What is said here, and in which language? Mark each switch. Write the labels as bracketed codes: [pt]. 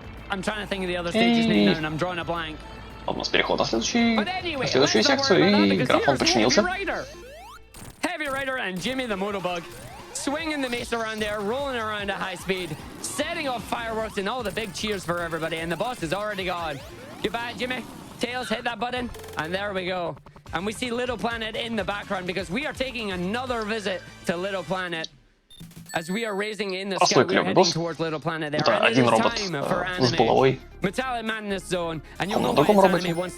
[en] I'm trying to think of the other stage's name now, and I'm drawing a blank. [ru] У нас переход на следующую секцию, и графон починился. [en] Heavy Rider and Jimmy the Motobug swinging the mace around there, rolling around at high speed, setting off fireworks and all the big cheers for everybody, and the boss is already gone. Goodbye, Jimmy. Tails, hit that button, and there we go. And we see Little Planet in the background because we are taking another visit to Little Planet. As we are raising in the sky, we're heading towards Little Planet there. [ru] Это один робот с булавой. На другом роботе.